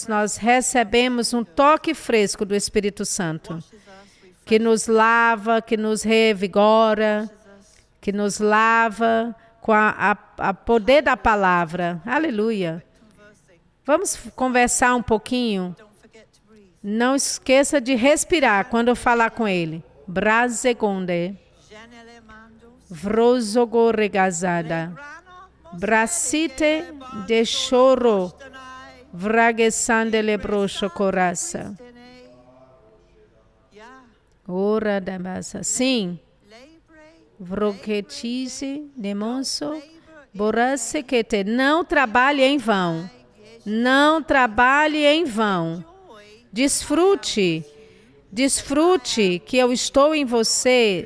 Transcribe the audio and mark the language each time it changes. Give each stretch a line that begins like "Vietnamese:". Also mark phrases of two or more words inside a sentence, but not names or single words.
Portuguese: Nós recebemos um toque fresco do Espírito Santo, que nos lava, que nos revigora, que nos lava com a poder da palavra. Aleluia. Vamos conversar um pouquinho? Não esqueça de respirar quando eu falar com ele. Brasegonde. Vrozogoregazada. Bracite de choro. Vragesande lebrocho coraça. Ora da massa. Sim. Vroquetize demonso. Borasse que te. Não trabalhe em vão. Não trabalhe em vão. Desfrute que eu estou em você.